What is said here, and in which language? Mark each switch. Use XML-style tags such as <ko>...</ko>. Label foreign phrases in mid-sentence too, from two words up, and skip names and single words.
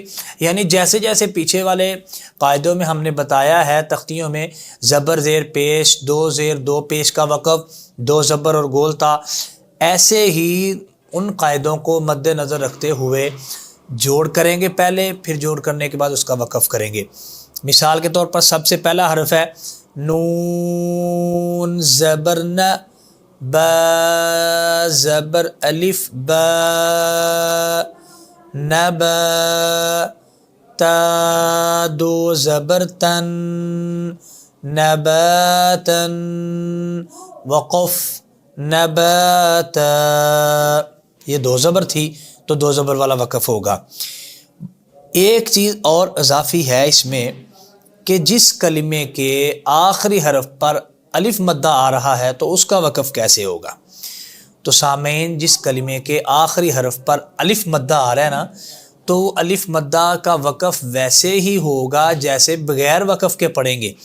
<ur>یعنی جیسے جیسے پیچھے والے قاعدوں میں ہم نے بتایا ہے، تختیوں میں زبر زیر پیش، 2 زیر 2 پیش کا وقف، 2 زبر اور گولتا، ایسے ہی ان قاعدوں کو مد نظر رکھتے ہوئے جوڑ کریں گے پہلے، پھر جوڑ کرنے کے بعد اس کا وقف کریں گے۔ مثال کے طور پر سب سے پہلا حرف ہے نون زبر ن، با زبر الف با، نبا، تا 2 زبر تن، نباتا وقف نباتا، یہ دو زبر تھی تو دو زبر والا وقف ہوگا۔ ایک چیز اور اضافی ہے اس میں کہ جس کلمے کے آخری حرف پر الف مدہ آ رہا ہے تو اس کا وقف کیسے ہوگا۔ تو سامعین، جس کلمے کے آخری حرف پر الف مدہ آ رہا ہے نا، تو الف مدہ کا وقف ویسے ہی ہوگا جیسے بغیر وقف کے پڑھیں گے۔</ur>